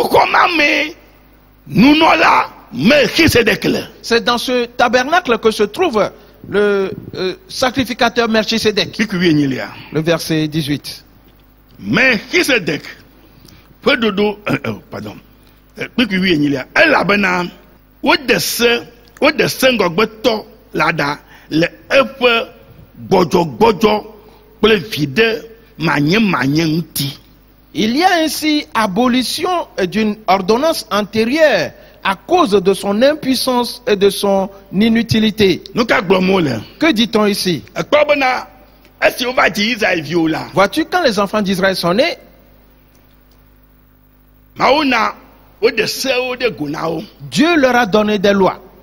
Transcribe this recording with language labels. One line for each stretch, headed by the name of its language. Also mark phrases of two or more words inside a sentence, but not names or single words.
French: C'est dans ce tabernacle que se trouve le sacrificateur Melchisedec. Le verset 18. Melchisedec, pardon.
Ewe: o de sengogbeto lada le efe gbɔdzɔgbɔdzɔ kple vide manye ŋuti.
French: Il y a ainsi abolition d'une ordonnance antérieure à cause de son impuissance et de son inutilité. Que dit-on ici? Vois-tu, quand les enfants d'Israël sont nés, Dieu leur a donné des lois.